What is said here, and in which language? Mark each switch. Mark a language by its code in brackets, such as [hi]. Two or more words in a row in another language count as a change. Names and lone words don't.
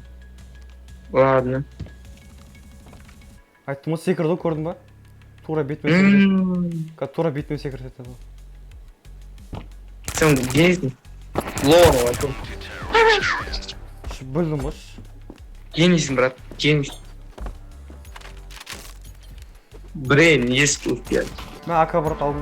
[ru] Ладно. [kk] Айттым ғой секірді, көрдің ба? Тура бетімен секірді. Тура бетімен секірді еді. Сен генисің. Лор ғой. Білдім қош. Генисің, [ru] брат. Генис. Брейн есть тут, блядь. [kk] Мен АК брат алдым.